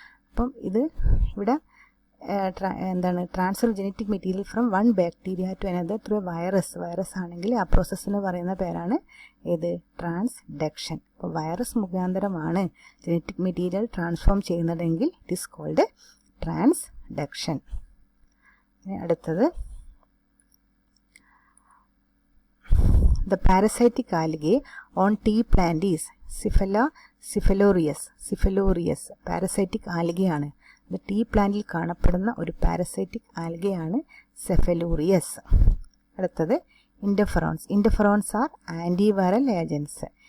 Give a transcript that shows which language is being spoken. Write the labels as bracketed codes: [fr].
[ml] അപ്പം ഇത് ഇവിടെ എന്താണ് [en] transfer genetic material from one bacteria to another through a virus [ml] ആണെങ്കിൽ ആ പ്രോസസ്സിന് പറയുന്ന പേരാണ് ഏത്? [en] Transduction. [ml] അപ്പോൾ വൈറസ് മുഖാന്തരമാണ് ജനറ്റിക് മെറ്റീരിയൽ ട്രാൻസ്ഫോം ചെയ്യുന്നതെങ്കിൽ [en] it is called [ml] ട്രാൻസ്ഡക്ഷൻ. അടുത്തത് [en] the parasitic algae on tea plant is Cephaloreus. [ml] Parasitic ആൽഗയാണ്. ഇത് ടീ പ്ലാന്റിൽ കാണപ്പെടുന്ന ഒരു പാരസൈറ്റിക് ആൽഗയാണ് സെഫലോറിയസ്. അടുത്തത് [en] Interferons are antiviral agents.